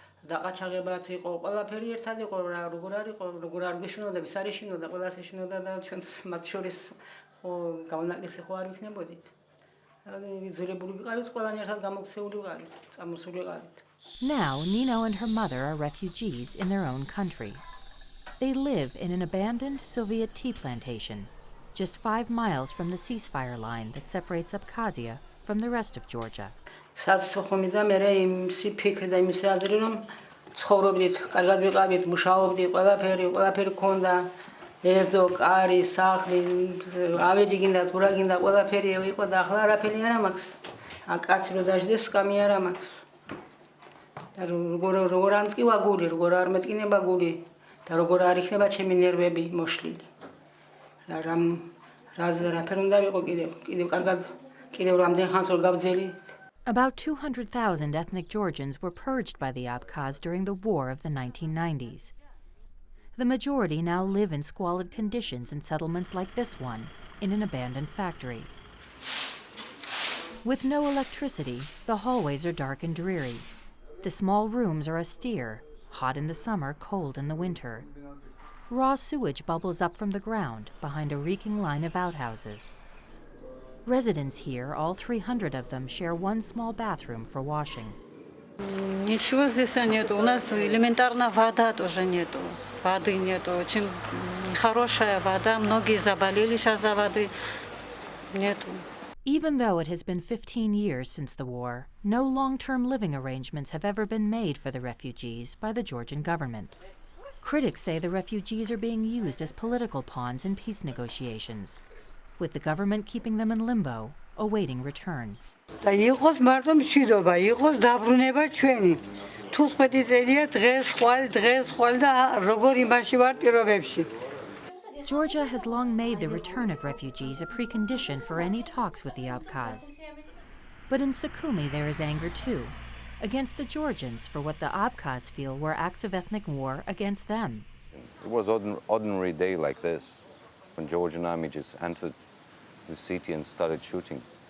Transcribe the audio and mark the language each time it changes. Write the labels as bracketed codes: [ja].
[ka] დაყაჩაღებაც იყო, ყველაფერი ერთად იყო რა, როგორ არ იყო, როგორ არ გეშინოდა, ვის არ ეშინოდა, ყველას ეშინოდა და ჩვენს მათ შორის ხო გამონაკლისი ხო არ ვიქნებოდით. ვიძულებული ვიყავით, ყველანი ერთად გამოქცეული ვიყავით, წამოსული ვიყავით. [en] Now, Nino and her mother are refugees in their own country. They live in an abandoned Soviet tea plantation, just 5 miles from the ceasefire line that separates Abkhazia from the rest of Georgia. [ka] საცხოვრები და მე იმისი ფიქრი და იმისი აზრი რომ ცხოვრობდით, კარგად ვიყავით, მუშაობდით, ყველაფერი ქონდა, ეზო, კარი, სახლი, ავეჯი გინდა, თურა გინდა, ყველაფერი იყო და ახლა არაფერი არ მაქვს. კაცი რო დაждდეს, სკამი არ მაქვს. და როგორ არ მტკივა გული, როგორ არ მეტკინება გული და როგორ არ იქნება ჩემი ნერვები მოშლილი. რაფერ უნდა ვიყო კიდევ კარგად, კიდევ რამდენ ხანს ვარ გავძელი. [en] About 200,000 ethnic Georgians were purged by the Abkhaz during the war of the 1990s. The majority now live in squalid conditions in settlements like this one, in an abandoned factory. With no electricity, the hallways are dark and dreary. The small rooms are austere, hot in the summer, cold in the winter. Raw sewage bubbles up from the ground behind a reeking line of outhouses. Residents here, all 300 of them, share one small bathroom for washing. [ru] Ничего здесь нету. У нас элементарно вода тоже нету. Воды нету. Очень хорошая вода. Многие заболели сейчас за воды. Нету. [en] Even though it has been 15 years since the war, no long-term living arrangements have ever been made for the refugees by the Georgian government. Critics say the refugees are being used as political pawns in peace negotiations, with the government keeping them in limbo, awaiting return. [ka] და იყოს მარტო მშვიდობა, იყოს დაბრუნება ჩვენი. 15 წელია დღეს ხვალ და როგორ იმაში ვარ პირობებში. [en] Georgia has long made the return of refugees a precondition for any talks with the Abkhaz. But in Sukhumi there is anger too, against the Georgians for what the Abkhaz feel were acts of ethnic war against them. It was an ordinary day like this, when Georgian army just entered the city and started shooting.